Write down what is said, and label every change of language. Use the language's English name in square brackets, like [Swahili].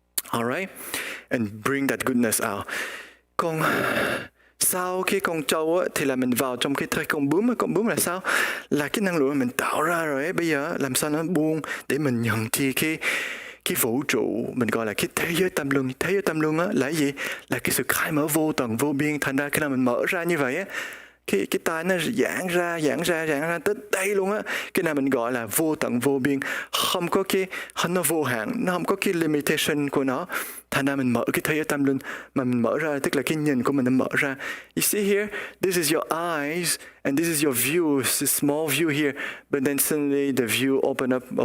[English] All right, and bring that goodness out. [Vietnamese] Còn sau cái con trâu á, thì là mình vào trong cái thời con bướm là sao? Là cái năng lượng mình tạo ra rồi ấy, bây giờ làm sao nó buông để mình nhận thì cái vũ trụ, mình gọi là cái thế giới tâm luân á, là cái gì? Là cái sự khai mở vô tận vô biên. Thành ra khi nào mình mở ra như vậy á, cái tai nó giãn ra tới đây luôn á. Cái này mình gọi là vô tận vô biên, không có nó vô hạn, nó không có cái limitation của nó. Thành ra mình mở cái thế giới tâm linh mà mình mở ra, tức là cái nhìn của mình nó mở ra. [English] You see here, this is your eyes and this is your view. It's a small view here, but then suddenly the view open up.